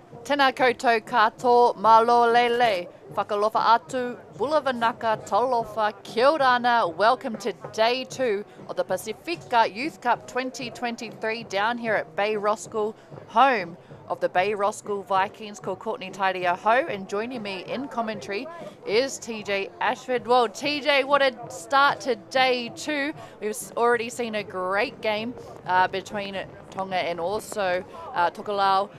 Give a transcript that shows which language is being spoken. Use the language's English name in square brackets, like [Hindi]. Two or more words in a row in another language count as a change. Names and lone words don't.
[Māori] Tēnā koutou katoa, [Tongan] malo lele, [Niuean] whakalofa atu, [Māori] bulavanaka, talofa, kia ora ana. [English] Welcome to day 2 of the Pasifika Youth Cup 2023 down here at Bay Roskill, home of the Bay Roskill Vikings, called Courtney Tairiaho, and joining me in commentary is TJ Ashford. Well, TJ, what a start to day 2. We've already seen a great game between Tonga and also Tokelau.